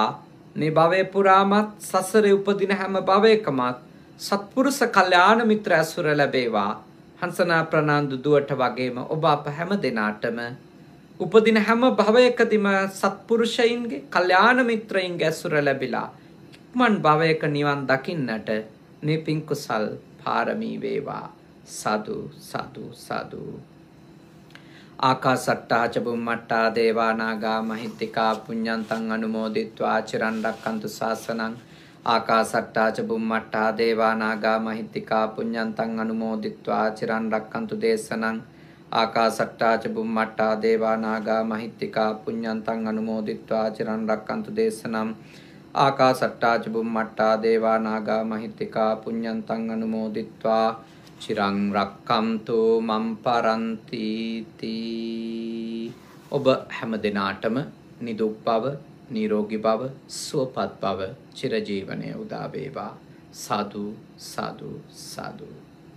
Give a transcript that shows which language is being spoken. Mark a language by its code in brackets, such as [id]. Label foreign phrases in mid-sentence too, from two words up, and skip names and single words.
[si] මේ භවය පුරාමත් සසරේ උපදින හැම භවයකමත් සත්පුරුෂ කල්යාණ මිත්‍ර ඇසුර ලැබේවා. හංසනා ප්‍රනාන්දු දුවට වගේම ඔබ අප හැම දෙනාටම උපදින හැම භවයකදීම සත්පුරුෂයින්ගේ කල්යාණ මිත්‍රයින්ගේ ඇසුර ලැබිලා ඉක්මන් භවයක නිවන් දකින්නට මේ පින් කුසල් පාරමී වේවා. සාදු සාදු සාදු. [pi] ආකාසට්ටා ච බුම්මට්ටා දේවා නාග මහිත්‍තිකා පුඤ්ඤන්තං අනුමෝදිත්වා චිරන් රැක්කන්තු ශාසනං. ආකාසට්ටා ච බුම්මට්ටා දේවා නාග මහිත්‍තිකා පුඤ්ඤන්තං අනුමෝදිත්වා චිරන් රැක්කන්තු දේශනං. ආකාසට්ටා ච බුම්මට්ටා දේවා නාග මහිත්‍තිකා පුඤ්ඤන්තං අනුමෝදිත්වා චිරන් රැක්කන්තු දේශනං. ආකාසට්ටා ච බුම්මට්ටා දේවා නාග මහිත්‍තිකා පුඤ්ඤන්තං අනුමෝදිත්වා චිරං රක්කන්තු මම් පරන්ති තී. [si] ඔබ හැම දිනාටම නිදුක් බව, නිරෝගී බව, සුවපත් බව, චිරජීවනයේ උදා වේවා. සාදු සාදු සාදු.